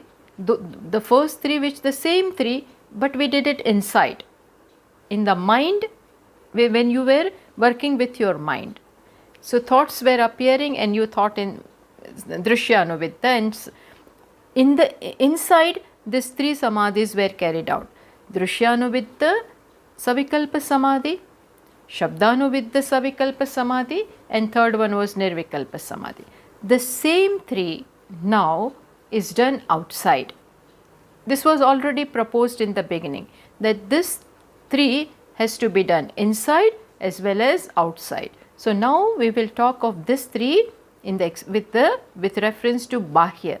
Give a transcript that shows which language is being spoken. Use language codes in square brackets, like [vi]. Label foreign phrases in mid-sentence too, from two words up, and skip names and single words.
[en] The first 3, which the same 3, but we did it inside, in the mind, when you were working with your mind. So thoughts were appearing and you thought in Drishyanuvidya, and in the inside these 3 samadhis were carried out. [sa] Drishyanuvidya savikalpa samadhi, Shabdanuvidya savikalpa samadhi, [en] and third one was [sa] nirvikalpa samadhi. [en] The same 3 now is done outside. This was already proposed in the beginning, that this 3 has to be done inside as well as outside. So now we will talk of this 3 in the with reference to bahya.